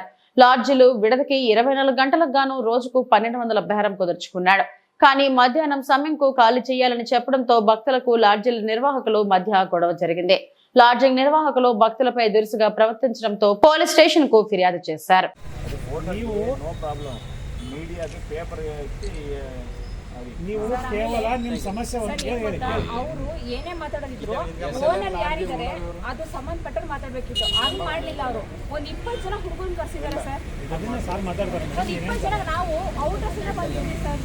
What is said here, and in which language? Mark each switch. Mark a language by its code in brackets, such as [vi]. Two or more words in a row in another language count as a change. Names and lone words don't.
[te] లాడ్జీలు విడతకి 24 గంటలకు గాను రోజుకు 1200 బేరం కుదుర్చుకున్నాడు. కానీ మధ్యాహ్నం సమయంకు ఖాళీ చేయాలని చెప్పడంతో భక్తులకు లాడ్జీల నిర్వాహకులు మధ్య గొడవ జరిగింది. లాడ్జింగ్ నిర్వాహకులు భక్తులపై దురుసుగా ప్రవర్తించడంతో [en] police station [te] కు ఫిర్యాదు చేశారు. [kn] ನೀವು ಕೇವಲ ನಿಮ್ಮ ಸಮಸ್ಯೆ ಅವರು ಏನೇ ಮಾತಾಡೋದಿದ್ರು ಓನರ್ ಯಾರಿದ್ದಾರೆ ಅದು ಸಂಬಂಧಪಟ್ಟರು ಮಾತಾಡ್ಬೇಕಿತ್ತು. ಅದು ಮಾಡಲಿಲ್ಲ. ಅವರು ಒಂದು 20 ಜನ ಹುಡುಗನ ಕರ್ಸಿದ್ದಾರೆ ಸರ್. ಅದನ್ನ ಸರ್ ಮಾತಾಡ್ತಾರೆ. 20 ಜನ ನಾವು ಔಟರ್ಸ್ ಇಂದ ಬಂದಿದ್ದೀವಿ ಸರ್.